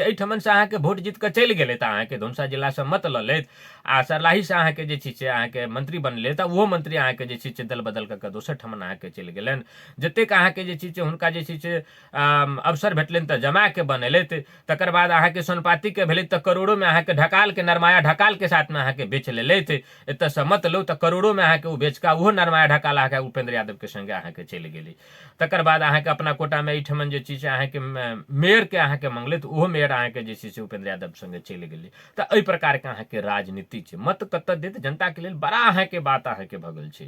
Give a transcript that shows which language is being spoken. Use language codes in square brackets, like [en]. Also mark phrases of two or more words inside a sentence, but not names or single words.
[mai] एहिठमन से अहाँके वोट जीत के चलि गेलै तऽ अहाँके धनुषा जिला से मत लऽ लेत आ सरलाही से अहाँके जे छै से अहाँके मंत्री बनले तऽ ओहो मंत्री अहाँके जे छै से दल बदल कऽ दोसर ठमन अहाँके चलि गेलनि। जतेक अहाँके जे छै से हुनका जे छै से अवसर भेटलनि तऽ जमा के बनेलथि, तकर बाद अहाँके सोनपाती के भेलै तऽ करोड़ों में अहाँके ढकाल के नरमाया ढकाल के साथ में अहाँके बेच लेलथि। एतऽ से मत लो तऽ करोड़ों में अहाँके ओ बेच कऽ ओहो नरमाया ढकाल अहाँके उपेंद्र यादव के संगे अहाँके चलि गेली। तकर बाद अहाँके अपना कोटा में एहिठमन जे छै से अहाँके मेयर के अहाँके मंगले तऽ ओहो मेयर अहाँके जे छै से उपेंद्र यादव संगे चलि गेली। तऽ एहि प्रकार के अहाँके राजनीति छै। मत कतऽ देत जनता के लेल बड़ा अहाँके बात अहाँके भऽ गेल छै।